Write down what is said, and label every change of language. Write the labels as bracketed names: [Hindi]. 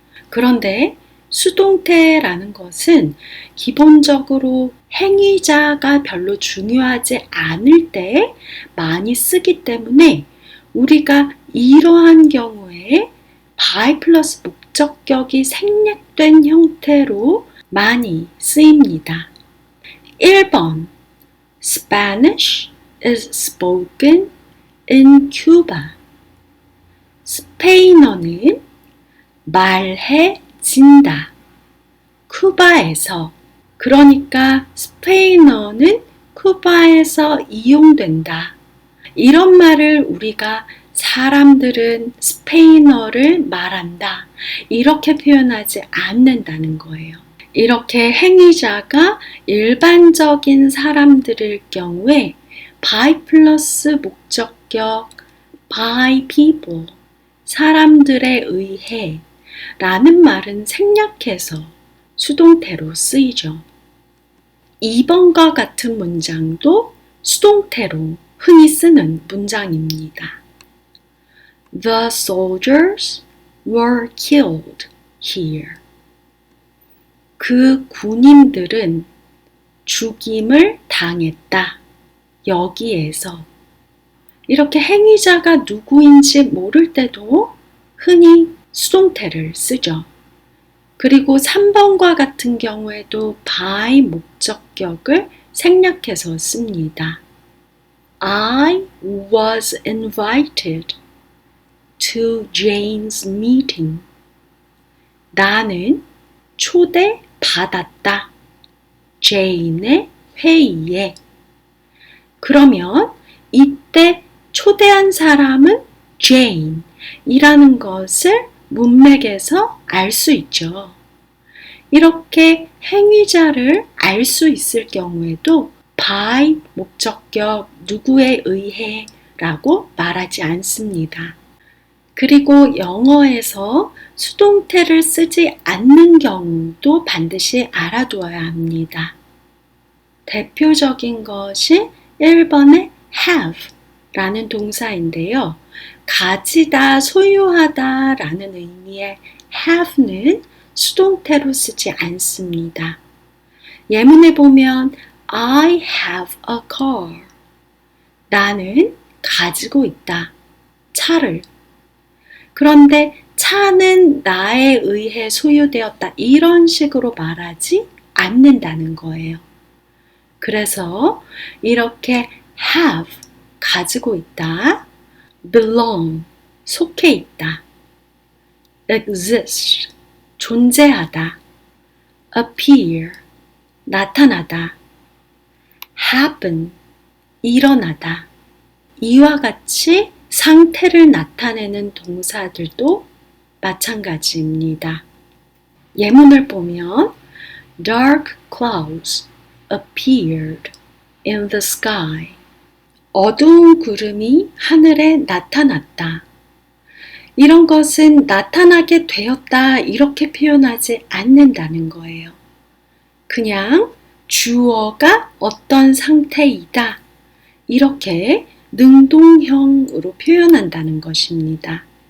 [Korean] 그런데 수동태라는 것은 기본적으로 행위자가 별로 중요하지 않을 때 많이 쓰기 때문에 우리가 이러한 경우에 by 플러스 목적격이 생략된 형태로 많이 쓰입니다. 1번 [English] Spanish is spoken in Cuba. [Korean] 스페인어는 말해진다. 쿠바에서. 그러니까 스페인어는 쿠바에서 이용된다. 이런 말을 우리가 사람들은 스페인어를 말한다. 이렇게 표현하지 않는다는 거예요. 이렇게 행위자가 일반적인 사람들일 경우에 by 플러스 목적격 [English] by people, [Korean] 사람들에 의해 라는 말은 생략해서 수동태로 쓰이죠. 2번과 같은 문장도 수동태로 흔히 쓰는 문장입니다. [English] The soldiers were killed here. [Korean] 그 군인들은 죽임을 당했다. 여기에서. 이렇게 행위자가 누구인지 모를 때도 흔히 수동태를 쓰죠. 그리고 3번과 같은 경우에도 by 목적격을 생략해서 씁니다. [English] I was invited to Jane's meeting. [Korean] 나는 초대받았다. 제인의 회의에. 그러면 이때 초대한 사람은 Jane이라는 것을 문맥에서 알 수 있죠. 이렇게 행위자를 알 수 있을 경우에도 by 목적격 누구에 의해 라고 말하지 않습니다. 그리고 영어에서 수동태를 쓰지 않는 경우도 반드시 알아두어야 합니다. 대표적인 것이 1번의 have 라는 동사인데요. 가지다, 소유하다 라는 의미의 have는 수동태로 쓰지 않습니다. 예문에 보면 [English] I have a car. [Korean] 나는 가지고 있다. 차를. 그런데 차는 나에 의해 소유되었다. 이런 식으로 말하지 않는다는 거예요. 그래서 이렇게 have, 가지고 있다. belong, 속해 있다. exist, 존재하다. appear, 나타나다. happen, 일어나다. 이와 같이 상태를 나타내는 동사들도 마찬가지입니다. 예문을 보면 [English] Dark clouds appeared in the sky. [Korean] 어두운 구름이 하늘에 나타났다. 이런 것은 나타나게 되었다 이렇게 표현하지 않는다는 거예요. 그냥 주어가 어떤 상태이다. 이렇게 능동형으로 표현한다는 것입니다.